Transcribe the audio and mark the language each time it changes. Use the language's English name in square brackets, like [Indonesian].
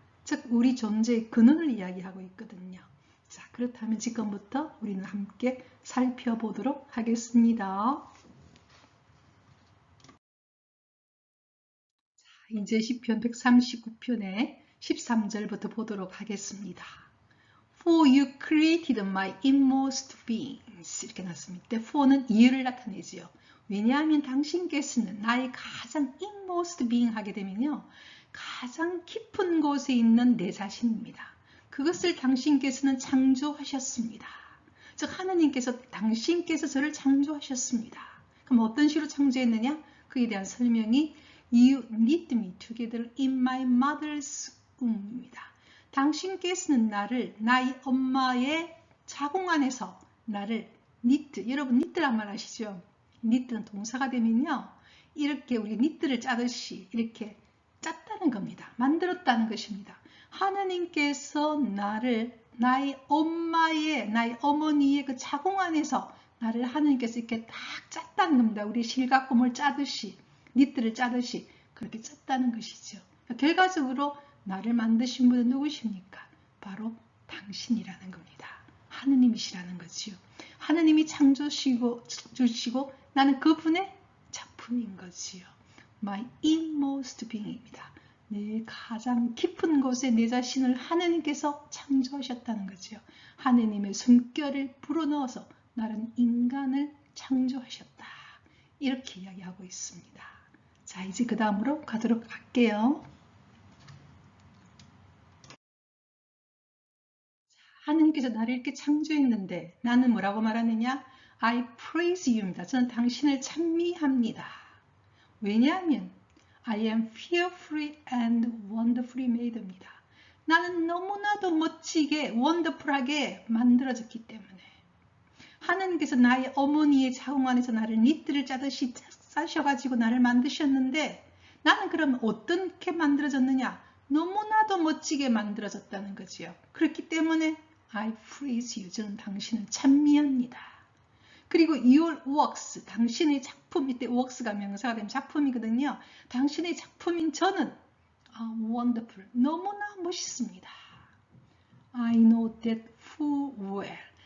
[Korean] 즉 우리 존재의 근원을 이야기하고 있거든요. 자, 그렇다면 지금부터 우리는 함께 살펴보도록 하겠습니다. 이제 시편 139편의 13절부터 보도록 하겠습니다. [English] For you created my inmost beings [Korean] 이렇게 났습니다. for는 이유를 나타내지요. 왜냐하면 당신께서는 나의 가장 [English] inmost being [Korean] 하게 되면요. 가장 깊은 곳에 있는 내 자신입니다. 그것을 당신께서는 창조하셨습니다. 즉 하나님께서 당신께서 저를 창조하셨습니다. 그럼 어떤 식으로 창조했느냐? 그에 대한 설명이 [English] You knit me together in my mother's womb입니다. [Korean] 당신께서는 나를 나의 엄마의 자궁 안에서 나를 knit, 여러분 knit란 말 아시죠? knit는 동사가 되면요. 이렇게 우리 knit를 짜듯이 이렇게 짰다는 겁니다. 만들었다는 것입니다. 하나님께서 나를 나의 엄마의, 나의 어머니의 그 자궁 안에서 나를 하나님께서 이렇게 딱 짰다는 겁니다. 우리 실각곰을 짜듯이. 니트를 짜듯이 그렇게 짰다는 것이죠. 결과적으로 나를 만드신 분은 누구십니까? 바로 당신이라는 겁니다. 하느님이시라는 거지요. 하느님이 창조주시고 나는 그분의 작품인 거지요. [English] My inmost being입니다. [Korean] 내 가장 깊은 곳에 내 자신을 하느님께서 창조하셨다는 거지요. 하느님의 숨결을 불어넣어서 나는 인간을 창조하셨다. 이렇게 이야기하고 있습니다. 자, 이제 그 다음으로 가도록 할게요. 하느님께서 나를 이렇게 창조했는데 나는 뭐라고 말하느냐? [English] I praise you입니다. [Korean] 저는 당신을 찬미합니다. 왜냐하면 [English] I am fearfully and wonderfully made입니다. [Korean] 나는 너무나도 멋지게 wonderful하게 만들어졌기 때문에 하느님께서 나의 어머니의 자궁 안에서 나를 니트를 짜듯이 싸셔가지고 나를 만드셨는데 나는 그럼 어떻게 만들어졌느냐? 너무나도 멋지게 만들어졌다는 거지요. 그렇기 때문에 [English] I praise you. [Korean] 저는 당신을 찬미합니다. 그리고 [English] your works, [Korean] 당신의 작품, 이때 works가 명사가 되면 작품이거든요. 당신의 작품인 저는 wonderful, 너무나 멋있습니다. [English] I know that full well.